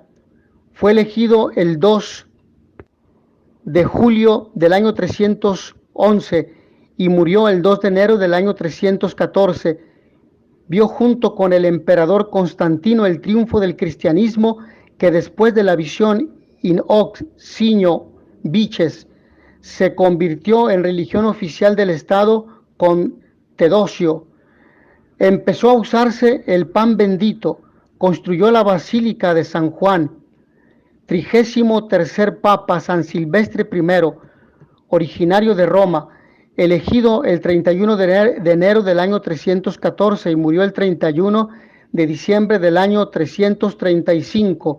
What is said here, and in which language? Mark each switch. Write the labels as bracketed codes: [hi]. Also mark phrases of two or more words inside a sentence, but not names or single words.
[es] Fue elegido el 2 de julio del año 311 y murió el 2 de enero del año 314. Vio junto con el emperador Constantino el triunfo del cristianismo, que después de la visión [la] in hoc signo vices [es] se convirtió en religión oficial del Estado con Teodosio. Empezó a usarse el pan bendito, construyó la Basílica de San Juan. 33º Papa, San Silvestre I, originario de Roma, elegido el 31 de enero del año 314 y murió el 31 de diciembre del año 335.